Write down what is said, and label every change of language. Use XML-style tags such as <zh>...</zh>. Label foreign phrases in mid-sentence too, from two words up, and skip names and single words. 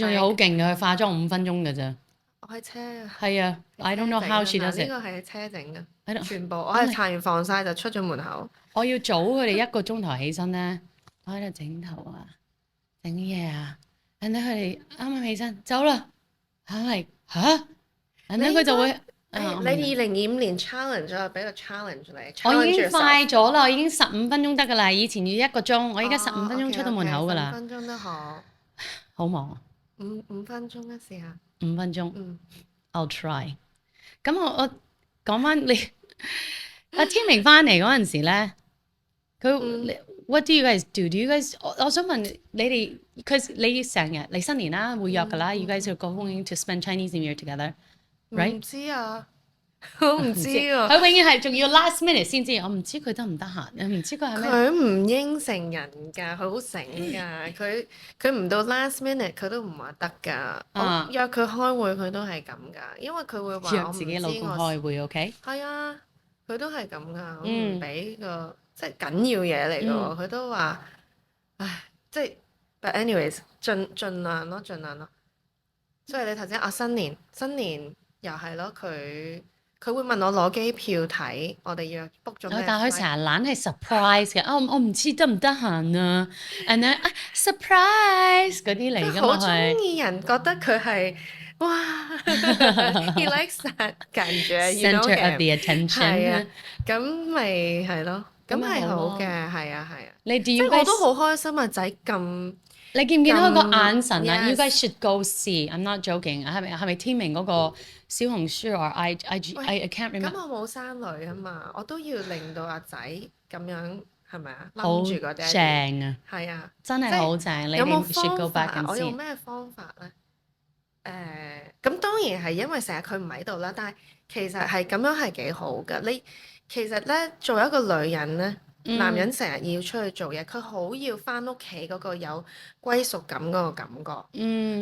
<yue>佢仲要好勁嘅，佢化妝5分鐘嘅啫。我喺車啊，</yue> <en>係啊 ，I don't know how she does</en> <yue>呢</yue> <en>it。</en> <yue>個係車整嘅，</yue> <en>I don't-</en> <yue>全部我係搽完防曬就出咗門口。我要早佢哋1個鐘頭起身咧，我喺度整頭啊，整嘢啊，然後佢哋啱啱起身走啦，係咪嚇？然後佢就會你2025年 challenge 咗，俾個 challenge 你。我已經 challenge 快 yourself 咗啦，我已經15分鐘得㗎啦，以前要1個鐘，我而家15分鐘出到門口㗎 5 啦，分鐘都好，好忙啊，五分鐘啊，試下。 5分鐘嗯，</yue> <en>，I'll try。</en> <yue>咁我講翻你阿天明翻嚟嗰陣時咧，佢</yue> <en>What do you guys do? Do you guys？</en> <yue>我想問你哋，because你成日嚟新年啦，會約㗎啦，</yue> <en>you guys are going to spend Chinese New Year together，right？</en> <yue>唔知啊，我唔知啊。佢永遠係仲要</yue> <en>last minute</en> <yue>先知，我唔知佢得唔得閒，唔知佢係咩。佢唔應承人㗎，佢好醒㗎。佢唔到</yue> <en>last minute</en> <yue>佢都唔話得㗎。我約佢開會佢都係咁㗎，因為佢會話我唔知約自己老公開會，OK？係啊，佢都係咁㗎，我唔俾個即係緊要嘢嚟㗎喎。佢都話，唉，即係 ，</yue> <en>but anyways，</en> <yue>盡量咯，盡量咯。所以你頭先啊，新年又係咯，佢會問我攞機票睇，我哋約 book 咗咩 flight？但佢成日懶係 surprise 嘅，我唔知得唔得閒啊 ，</yue> <en>and then</en> <yue>surprise 嗰啲嚟㗎嘛，好中意人覺得佢係哇 ，</yue> <en>he likes that</en> <yue>感覺</yue> <en>center of the attention。</en> <yue>係啊，咁咪係咯，咁係好嘅，係啊。你即係我都好開心啊，仔咁。你見唔見到佢個眼神啊？</yue> <en>You guys should go see. I'm not joking。</en> <yue>係咪天明嗰個小紅書或</yue> <en>I can't remember。</en> <yue>咁我冇生女啊嘛，我都要令到阿仔咁樣係咪啊？好冧住個爹哋。正啊！係啊，真係好正。你有冇哋</yue> <en>should go</en> <yue>方法</yue> <en>back</en> <yue>啊？</yue> <en>and</en> <yue>我用</yue> <en>see。</en> <yue>咩方法咧？咁當然係因為成日佢唔喺度啦，但係其實係咁樣係幾好㗎。你其實咧做一個女人咧。男人成日要出去做嘢，佢好要翻屋企嗰個有歸屬感嗰個感覺。</yue>